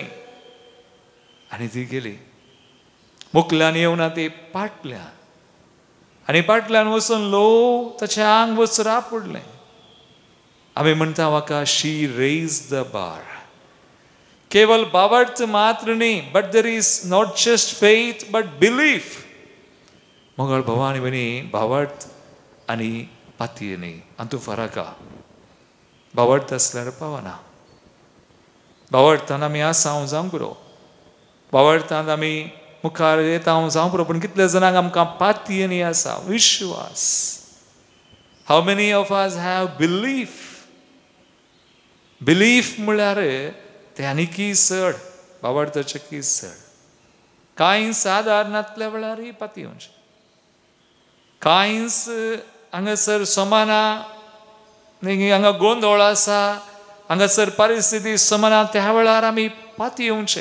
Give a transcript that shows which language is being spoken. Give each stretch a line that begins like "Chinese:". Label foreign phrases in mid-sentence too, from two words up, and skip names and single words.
Konkani: आनी ती गेली. मुखल्यान येवना ती पाटल्यान. आनी पाटल्यान वचून लो ताचें आंग वस्त्रां पुडलें. आमी म्हणटा
English: वाका she raise the bar.
Konkani: केवल भावार्थ मात्र न्ही,
English: but there is not just faith but belief.
Konkani: मोगाळ भावा आनी भयणी, भावार्थ आनी पातये न्ही, हातूंत फरक आहा. भावार्थ आसल्यार पावना. भावार्थान आमी आसा हांव जावंक पुरो. भावार्थान आमी मुखार येता हांव जावंक पुरो. पूण कितले जाणांक आमकां पातये न्ही आसा, विश्वास.
English: how many of us have belief.
Konkani: बिलीफ म्हळ्यार ते आनीकी चड, भावार्थाचे की चड. कांय सादारणांतल्या वेळार पातयेवचें. कांयच हांगासर समाना, हांगा गोंदळ आसा, हांगासर परिस्थिती समाना, त्या वेळार आमी पातयेवचें.